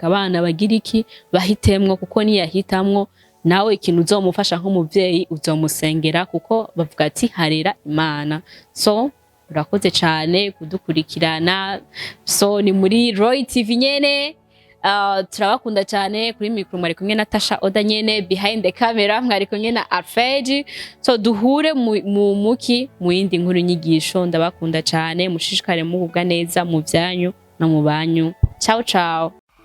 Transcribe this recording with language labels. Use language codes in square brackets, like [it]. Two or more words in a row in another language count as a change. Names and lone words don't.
[rn] abana bagira iki bahitemwo kuko niyahitamwo nawe ikintu uzomufasha nk'umuvyeyi uzomusengera kuko bavuga ati harera Imana so urakoze cyane kudukurikirana so ni muri Roy TV nyene turabakunda cyane kuri micro mwari kumwe na Tasha Oda nyene [en] behind the camera [rn] mwari kumwe na Abavyeyi so duhure mu yindi nkuru nyigisho ndabakunda cyane mushishikare mugubwa neza mu byanyu no mu banyu [it] ciao ciao